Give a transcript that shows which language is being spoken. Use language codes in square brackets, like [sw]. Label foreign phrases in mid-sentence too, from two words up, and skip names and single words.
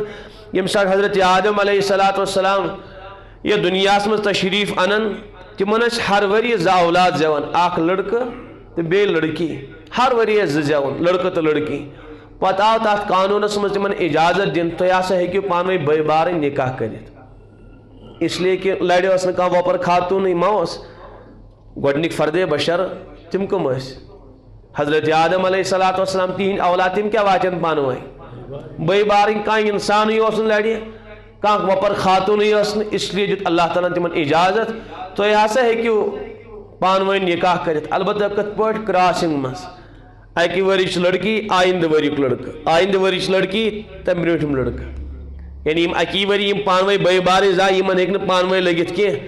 [ks] ییٚمہِ ساتہٕ حضرت آدم [ar] علیہ الصلوۃ والسلام [ks] یہ دنیا مز تشریف انن تمن ہر ؤری زٕ اولاد زیوان. اکھ لڑکہٕ تو بیٚیہِ لڑکی. ہر ؤری زٕ زیوان لڑکہٕ تو لڑکی. پتہ آو تات قانونس مز تمن اجازت دن تُہۍ ہسا ہیٚکِو پانہٕ ؤنۍ بٲے بارٕنۍ نکاح کٔرِتھ. [ur] اس لیے کہ [ks] لڑِ ٲس نہٕ کانٛہہ وۄپر خاتوٗنٕے ما اوس. گۄڈنِکۍ فردے بشر تِم کٕم ٲسۍ؟ حضرت آدم [ar] علیہ الصلوۃ والسلام [ks] تہنٛدۍ اولاد تِم کیٛاہ واتن پانہٕ ؤنۍ بٲے بارٕنۍ. کانٛہہ انسانٕے اوس نہٕ لڑِ کانٛہہ وۄپر خاتوٗنٕے ٲس نہٕ. [ur] اس لیے [ks] دیُت اللہ تعالیٰ تِمن اجازت تُہۍ ہسا ہیٚکِو پانہٕ ؤنۍ نکاح کٔرِتھ. البتہ کِتھ پٲٹھۍ؟ کراسنگ منٛز. اکہِ ؤرِچ لڑکی آیندٕ ؤریُک لڑکہٕ. آیندٕ ؤرِچ لڑکی تمہِ برٛونٛٹھِم لڑکہٕ. یعنی یم اکی ؤری یم پانہٕ ؤنۍ بٲے بارٕنۍ زاے یمن ہیٚکہِ نہٕ پانہٕ ؤنۍ لٔگِتھ کینٛہہ.